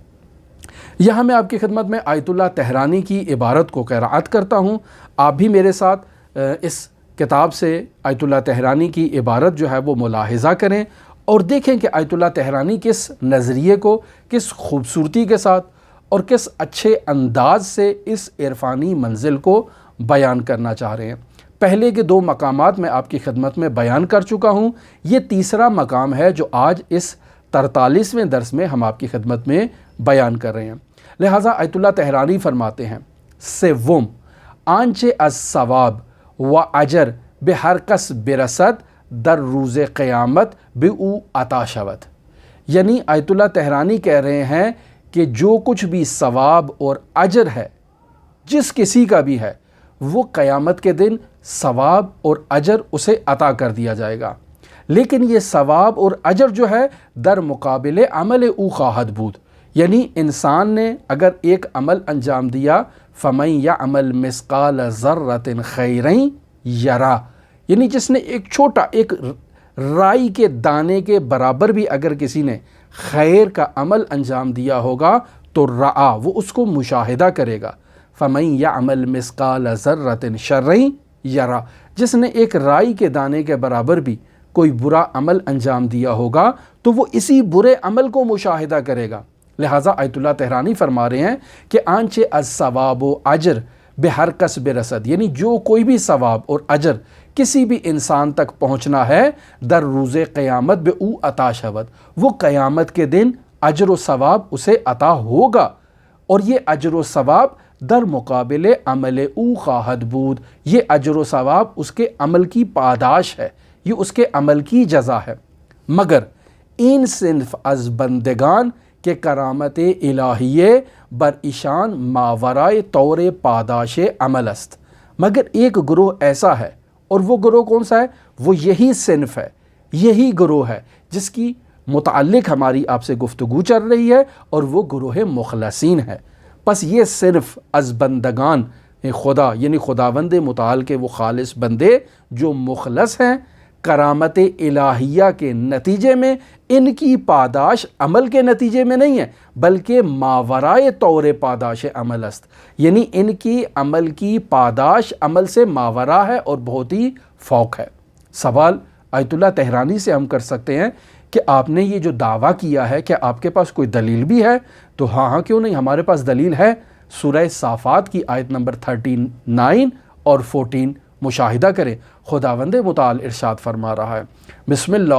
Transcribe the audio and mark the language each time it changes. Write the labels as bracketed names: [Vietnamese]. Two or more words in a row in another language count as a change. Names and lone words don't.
[Urdu] یہاں میں آپ کی خدمت میں آیت اللہ طحرانی کی عبارت کو قرأت کرتا ہوں، آپ بھی میرے ساتھ اس کتاب سے آیت اللہ طحرانی کی عبارت جو ہے وہ ملاحظہ کریں اور دیکھیں کہ آیت اللہ طحرانی کس نظریے کو کس خوبصورتی کے ساتھ اور کس اچھے انداز سے اس عرفانی منزل کو بیان کرنا چاہ رہے ہیں۔ پہلے کے دو مقامات میں آپ کی خدمت میں بیان کر چکا ہوں، یہ تیسرا مقام ہے جو آج اس 43ویں درس میں ہم آپ کی خدمت میں بیان کر رہے ہیں۔ لہٰذا آیت اللہ طحرانی فرماتے ہیں [Persian] سوم آنچه از ثواب و اجر به هر کس برسد در روز قیامت به او عطا شود۔ [Urdu] یعنی آیت اللہ طحرانی کہہ رہے ہیں کہ جو کچھ بھی ثواب اور اجر ہے جس کسی کا بھی ہے وہ قیامت کے دن ثواب اور اجر اسے عطا کر دیا جائے گا، لیکن یہ ثواب اور اجر جو ہے [Persian] در مقابل عمل او خواہد بود، [Urdu] یعنی انسان نے اگر ایک عمل انجام دیا [Arabic] فَمَن يَعْمَلْ مِثْقَالَ ذَرَّةٍ خَيْرًا يَرَهُ، [Urdu] یعنی جس نے ایک چھوٹا ایک رائی کے دانے کے برابر بھی اگر کسی نے خیر کا عمل انجام دیا ہوگا تو رعا وہ اس کو مشاہدہ کرے گا۔ [Arabic] فَمَن يَعْمَلْ مِثْقَالَ ذَرَّةٍ شَرًّا يَرَهُ، [Urdu] جس نے ایک رائی کے دانے کے برابر بھی کوئی برا عمل انجام دیا ہوگا تو وہ اسی برے عمل کو مشاہدہ کرے گا۔ لہٰذا آیت اللہ طحرانی فرما رہے ہیں کہ [Persian] آنچه از ثواب و اجر به هر کس برسد، [Urdu] یعنی جو کوئی بھی ثواب اور اجر کسی بھی انسان تک پہنچنا ہے [Persian] در روز قیامت به او عطا شود، [Urdu] وہ قیامت کے دن اجر و ثواب اسے عطا ہوگا، اور یہ اجر و ثواب [Persian] در مقابل عمل او خواہد بود، [Urdu] یہ اجر و ثواب اس کے عمل کی پاداش ہے، یہ اس کے عمل کی جزا ہے۔ [Persian] مگر این صنف از بندگان کہ کرامت الہیہ بر ایشان ماورائے طور پاداش عمل است، [Urdu] مگر ایک گروہ ایسا ہے، اور وہ گروہ کون سا ہے؟ وہ یہی صنف ہے، یہی گروہ ہے جس کی متعلق ہماری آپ سے گفتگو چل رہی ہے، اور وہ گروہ مخلصین ہے۔ پس یہ صرف [Persian] از بندگان خدا [Urdu] یعنی خداوند متعال کے وہ خالص بندے جو مخلص ہیں، کرامت الہیہ کے نتیجے میں ان کی پاداش عمل کے نتیجے میں نہیں ہے بلکہ [Persian] ماورائے طور پاداش عمل است، [Urdu] یعنی ان کی عمل کی پاداش عمل سے ماورا ہے اور بہت ہی فوق ہے۔ سوال آیت اللہ طحرانی سے ہم کر سکتے ہیں کہ آپ نے یہ جو دعویٰ کیا ہے کہ آپ کے پاس کوئی دلیل بھی ہے؟ تو ہاں کیوں نہیں، ہمارے پاس دلیل ہے۔ سورہ صافات کی آیت نمبر 39 اور 14 مشاہدہ کریں، خداوند متعال ارشاد فرما رہا ہے [Arabic] بسم اللہ